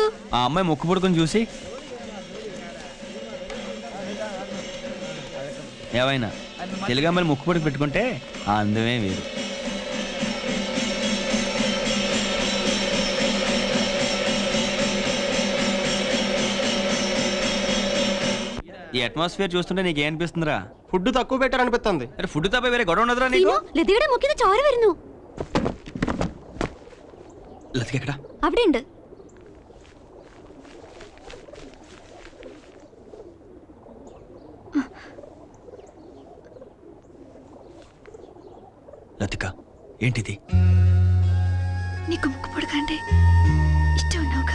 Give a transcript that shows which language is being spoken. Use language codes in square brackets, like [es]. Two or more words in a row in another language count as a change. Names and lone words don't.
[te] ఆ అమ్మాయి ముక్కు పుడుకుని చూసి ఏవైనా తెలుగు అమ్మాయిలు ముక్కు పుడుకు పెట్టుకుంటే ఆ అందమే వేరు. ఈ అట్మాస్ఫియర్ చూస్తుంటే నీకు ఏమనిపిస్తుందిరా? ఫుడ్ తక్కువ పెట్టారనిపిస్తుంది. అరే ఫుడ్ తప్ప వేరే గొడవ ఉండదురా నీకు? [ml] ലതികയുടെ മുക്കിന് ചോര വരുന്നു. ലതിക എക്കടാ? അവിടെ ഉണ്ട്. [te] లతిక, ఏంటిది? నీకు ముక్కు పొడకంటే ఇష్టం ఉన్నావుగా?